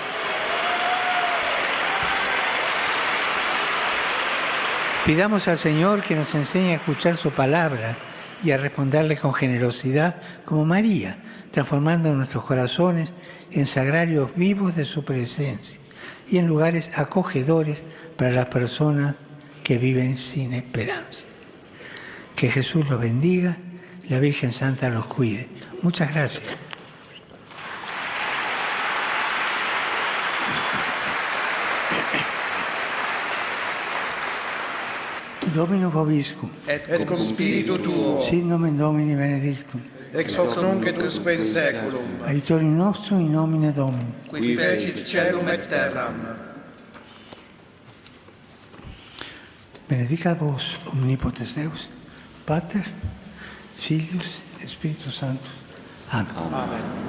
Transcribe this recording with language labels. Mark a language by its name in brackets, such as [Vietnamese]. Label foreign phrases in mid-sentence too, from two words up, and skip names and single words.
[Spanish] Pidamos al Señor que nos enseñe a escuchar su palabra y a responderle con generosidad como María, transformando nuestros corazones en sagrarios vivos de su presencia y en lugares acogedores para las personas que viven sin esperanza. Que Jesús los bendiga, la Virgen Santa los cuide. Muchas gracias. [Latin] Dominus vobiscum. Et cum spiritu tuo. Sit nomen Domini benedictum. Ex hoc nunc et usque in saeculum. Aiutorium nostrum in nomine Domini. Qui fecit caelum et terram. Benedicat vos omnipotens Deus, Pater, Filius, Spiritus Sanctus. Amen. Amen.